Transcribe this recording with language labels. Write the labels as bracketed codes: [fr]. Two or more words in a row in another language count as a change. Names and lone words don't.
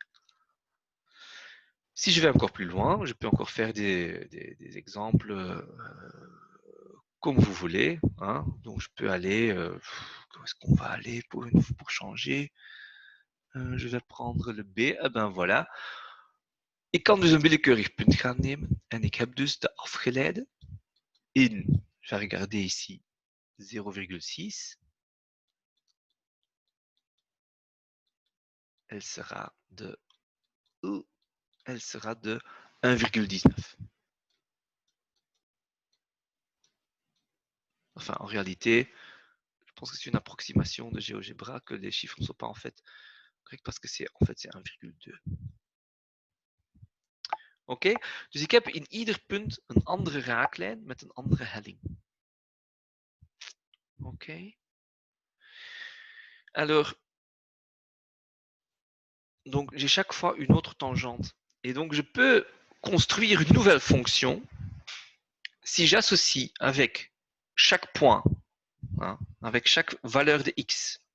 [fr] Si je vais encore plus loin, je peux encore faire des exemples comme vous voulez. Hein. Donc, je peux aller... où est-ce qu'on va aller pour changer? Je vais prendre le B. Eh ben voilà. [nl] Ik kan dus een willekeurig punt gaan nemen. En ik heb dus de afgeleide in, [fr] je vais regarder ici, [nl] 0,6. [fr] Elle sera de 1,19. Enfin, en réalité, je pense que c'est une approximation de GeoGebra, que les chiffres ne sont pas en fait corrects parce que c'est 1,2. [nl] Oké, dus ik heb in ieder punt een andere raaklijn met een andere helling. Oké. [fr] Alors, donc j'ai chaque fois une autre tangente. Et donc je peux construire une nouvelle fonction si j'associe avec chaque point, hein, avec chaque valeur de x.